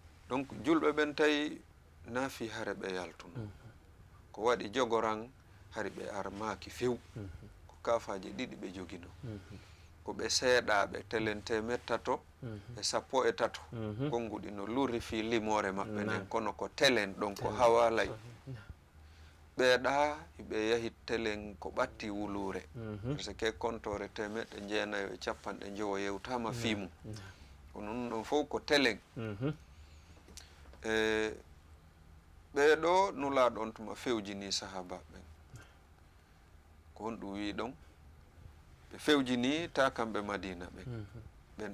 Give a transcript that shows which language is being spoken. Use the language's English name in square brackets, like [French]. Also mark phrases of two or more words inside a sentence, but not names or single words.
[Fula] donc julɓe ɓen tawi naafi hare ɓe yaltuno ko waɗi jogoran hari ɓe armaki few ko kafaji ɗiɗi ɓe jogino ko ɓe seeɗaɓe telen temettato e 13 gonguɗi no luri fi limore maɓɓe nden kono ko telen ɗon ko hawalay ɓeeɗa ɓe yahi telen ko ɓatti wulure [French] par ce que [Fula] kontore 950 yewtama fimu kono ɗum ɗon fof ko telen ɓeeɗo nulaɗon tuma fewjini sahaba ɓen ko honɗum wi ɗon ɓe fewjini ta kamɓe madina ɓen ɓen